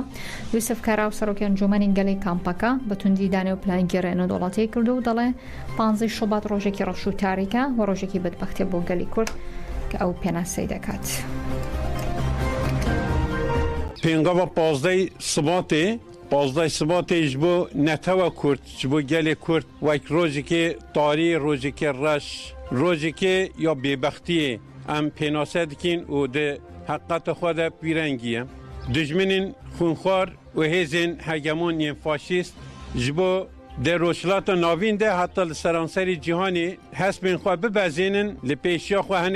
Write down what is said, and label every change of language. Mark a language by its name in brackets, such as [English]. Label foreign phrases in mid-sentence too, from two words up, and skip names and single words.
[Central Kurdish] یوسف کاراو سەرۆکی ئەنجومەنی گەلەی کامپەکە بە توندی دانێ و پلانگەڕی نێودەوڵەتی کردو و دەڵێ 15 شوبات ڕۆژێکی ڕەش و تاریکە و ڕۆژێکی بەدبەختیە بۆ گەلی کورد کە ئەو پێناسەی دەکات. [Kurdish] پێنگاوە پازدەی سباتێ ji bo netewa Kurd ji bo gelê Kurd wek rojekê tarî rojekê reş rojekê ya bêbextiyê em pênase dikin û di heqeta xwe de pîrengiye dijminên xûnxwar û hêzên hegemoniyên faşîst ji bo de rojhilata navîn de heta li seranserî cîhanê hespên xwe bibezênin li pêşiya xwe hinek